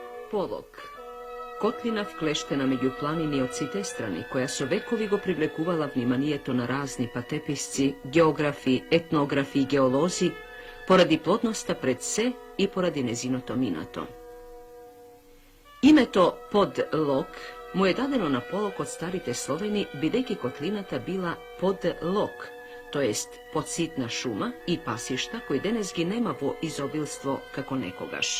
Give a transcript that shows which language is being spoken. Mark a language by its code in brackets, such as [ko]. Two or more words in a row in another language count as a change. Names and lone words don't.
[mk] Polog, kotlina vkleštena među planini od site strani, koja so vekovi go privlekuvala vниманието на разни патеписци, географи, етнографи и геолози, поради плодноста пред се и поради незиното минато. Името Подлог му е дадено на Polog од старите Словени, бидејќи котлината била под лог, то jest подситна шума и пасишта, кои денес ги нема во изобилство како некогаш.